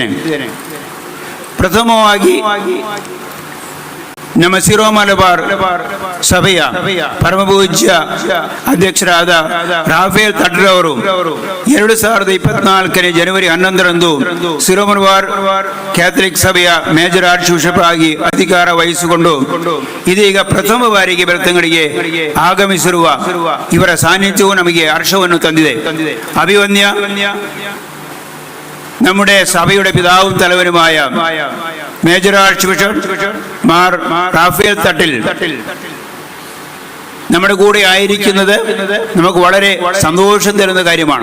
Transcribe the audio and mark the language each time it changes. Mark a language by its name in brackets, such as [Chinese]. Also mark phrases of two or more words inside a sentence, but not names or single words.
[Kannada] ಪ್ರಥಮವಾಗಿ ನಮ್ಮ ಸಿರೋ ಮಲಬಾರ್ ಸಭೆಯ ಪರಮಪೂಜ್ಯ ಅಧ್ಯಕ್ಷರಾದ ರಾಫೇಲ್ ತಟ್ಟರ್ ಅವರು 2024 ಜನವರಿ 11ರಂದು ಸಿರೋ ಮಲಬಾರ್ ಕ್ಯಾಥಲಿಕ್ ಸಭೆಯ [English] Major Archbishop [Kannada] ಆಗಿ ಅಧಿಕಾರ ವಹಿಸಿಕೊಂಡು ಇದೀಗ ಪ್ರಥಮ ಬಾರಿಗೆ ಬೆಳ್ತಂಗಡಿಗೆ ಆಗಮಿಸಿರುವ ಇವರ സാന്നിധ്യവും ನಮಗೆ ಹರ್ಷವನ್ನು ತಂದಿದೆ. [Malayalam] അഭിവന്യ നമ്മുടെ സഭയുടെ പിതാവും തലവനുമായ [English] Major Archbishop [Malayalam] മാർ റാഫേൽ തട്ടിൽ നമ്മുടെ കൂടെ ആയിരിക്കുന്നത് നമുക്ക് വളരെ സന്തോഷം തരുന്ന കാര്യമാണ്.